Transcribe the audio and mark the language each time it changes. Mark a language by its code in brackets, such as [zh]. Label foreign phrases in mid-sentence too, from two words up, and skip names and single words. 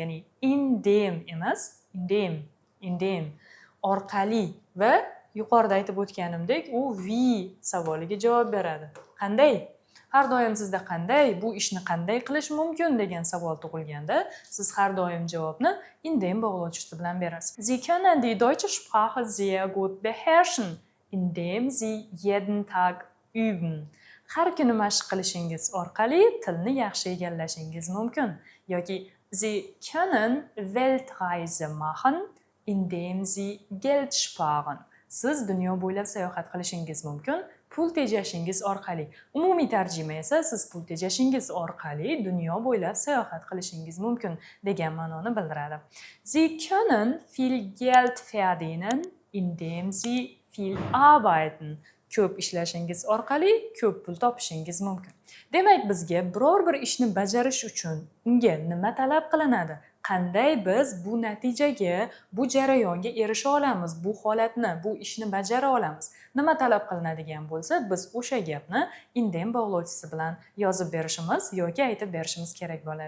[uz] Ya'ni indem emas, indem orqali va yuqorida aytib o'tganimdek, u wie savoliga javob beradi. Qanday? Har doim sizda bu ishni qanday qilish mumkin degan savol tug'ilganda, siz har doim javobni in dem bog'lovchisi bilan berasiz. [de] Sie können die deutsche Sprache sehr gut beherrschen, indem sie jeden Tag üben. [uz] Har kuni mashq qilishingiz orqali tilni yaxshi egallashingiz mumkin. [de] Yoki Sie können Weltreise machen, indem sie Geld sparen. [uz] Siz dunyo bo'ylab sayohat qilishingiz mumkin, pul tejashingiz orqali. Umumiy tarjima esa siz pul tejashingiz orqali dunyo bo'ylab sayohat qilishingiz mumkin degan ma'noni bildiradi. [de] Sie können viel Geld verdienen, indem sie viel arbeiten. [uz] Ko'p ishlashingiz orqali ko'p pul topishingiz mumkin. Demak, bizga biror bir ishni bajarish uchun unga nima talab qilinadi? Qanday biz bu natijaga, bu jarayonga erisha olamiz, bu holatni, bu ishni bajara olamiz? Nima talab qilinadigan bo'lsa, biz o'sha gapni indem bog'lovchisi bilan yozib berishimiz yoki aytib berishimiz kerak bo'ladi.